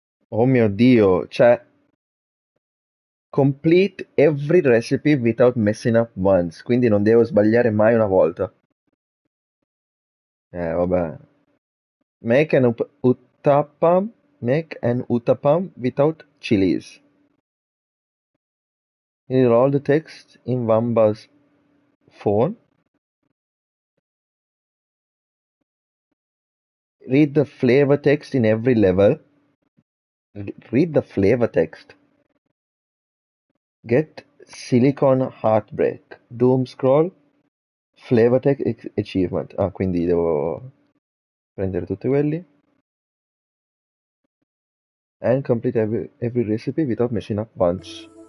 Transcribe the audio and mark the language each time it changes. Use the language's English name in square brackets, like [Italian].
[Italian] Oh mio Dio, cioè, [English] complete every recipe without messing up once, [Italian] quindi non devo sbagliare mai una volta. Vabbè. [English] Uttapam, make an uttapam without chilies. Read all the text in Wamba's phone. Read the flavor text in every level. Read the flavor text. Get Silicon Heartbreak. Doom Scroll. Flavor text achievement. [Italian] Ah, quindi devo prendere tutti quelli. [English] And complete every recipe without messing up once.